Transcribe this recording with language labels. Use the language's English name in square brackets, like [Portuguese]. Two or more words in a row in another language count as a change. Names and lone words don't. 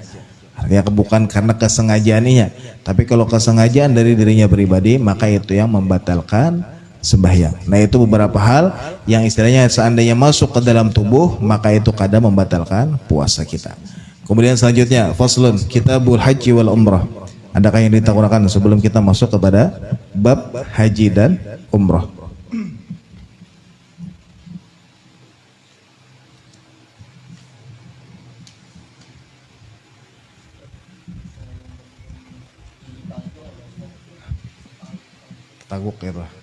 [Indonesian] Artinya bukan karena kesengajaannya, tapi kalau kesengajaan dari dirinya pribadi, maka itu yang membatalkan sembahyang. Nah itu beberapa hal yang istilahnya seandainya masuk ke dalam tubuh, maka itu kadang membatalkan puasa kita. Kemudian selanjutnya [Arabic] فصل كتاب الحج والعمرة. [Indonesian] Adakah yang ditakurakan sebelum kita masuk kepada bab haji dan umrah? Taguk itu.